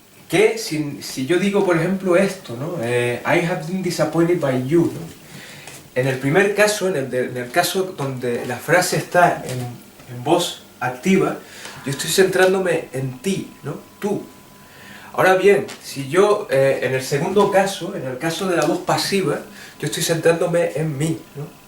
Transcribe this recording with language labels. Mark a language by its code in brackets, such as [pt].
[es] Que si yo digo, por ejemplo, esto, ¿no? [en] I have been disappointed by you, ¿no? [es] En el primer caso, en el caso donde la frase está en voz activa, yo estoy centrándome en ti, ¿no? Tú. Ahora bien, si yo, en el segundo caso, en el caso de la voz pasiva, yo estoy centrándome en mí, ¿no?